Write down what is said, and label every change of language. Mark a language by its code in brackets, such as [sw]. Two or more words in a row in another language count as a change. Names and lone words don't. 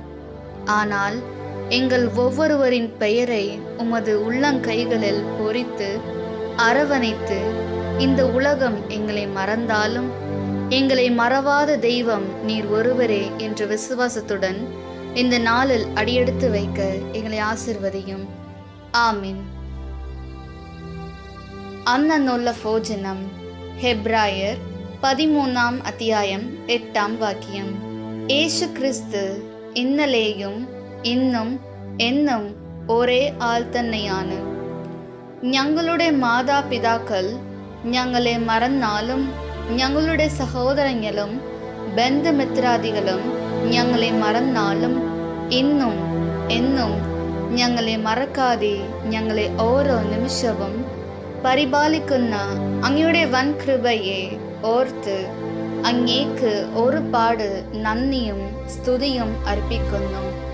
[ta] ஆனால் எங்கள் ஒவ்வொருவரின் பெயரை உமது உள்ளங்கைகளில் பொறித்து அரவணைத்து, இந்த உலகம் எங்களை மறந்தாலும் எங்களை மறவாத தெய்வம் நீர் ஒருவரே என்ற விசுவாசத்துடன் இந்த நாளில் அடியெடுத்து வைக்க எங்களை ஆசிர்வதியும். ஆமீன். அன்னநொல்ல போஜனம். ஹெப்ராயர் 13 அத்தியாயம் 8 வாக்கியம். [ml] യേശു ക്രിസ്തു ഇന്നലെയും ഇന്നും എന്നും ഒരേ ആൾ തന്നെയാണ്. ഞങ്ങളുടെ മാതാപിതാക്കൾ ഞങ്ങളെ മറന്നാലും, ഞങ്ങളുടെ സഹോദരങ്ങളും ബന്ധുമിത്രാദികളും ഞങ്ങളെ മറന്നാലും, ഇന്നും എന്നും ഞങ്ങളെ മറക്കാതെ ഞങ്ങളെ ഓരോ നിമിഷവും പരിപാലിക്കുന്ന അങ്ങയുടെ വൻ കൃപയെ ഓർത്ത് അങ്ങേക്ക് ഒരുപാട് നന്ദിയും സ്തുതിയും അർപ്പിക്കുന്നു.